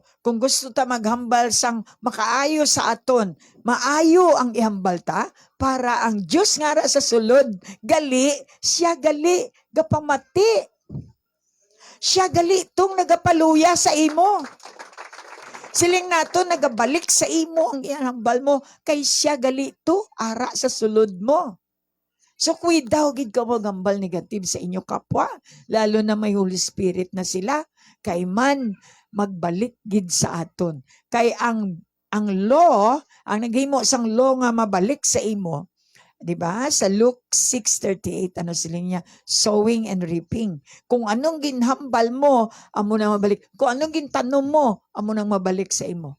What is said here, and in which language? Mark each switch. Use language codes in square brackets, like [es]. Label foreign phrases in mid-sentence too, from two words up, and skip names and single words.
[hil] Kung gusto ta maghambal sang makaayo sa aton, maayo ang ihambal ta para ang Diyos nga ra sa sulod, gali, siya gali, gapamati. Siya gali tong nagapaluya sa imo. Siling nato nagabalik sa imo ang ihambal mo, kay siya gali to ara sa sulod mo. So, daw gid ka maghambal negative sa inyo kapwa, lalo na may Holy Spirit na sila, kay man magbalik gid sa aton. Kay ang law, ang naghimo sang law nga mabalik sa imo, di ba? Sa Luke 6:38, ano sila niya? [en] Sowing and reaping. [hil] Kung anong ginhambal mo, amo nang mabalik. Kung anong gintanom mo, amo nang mabalik sa imo.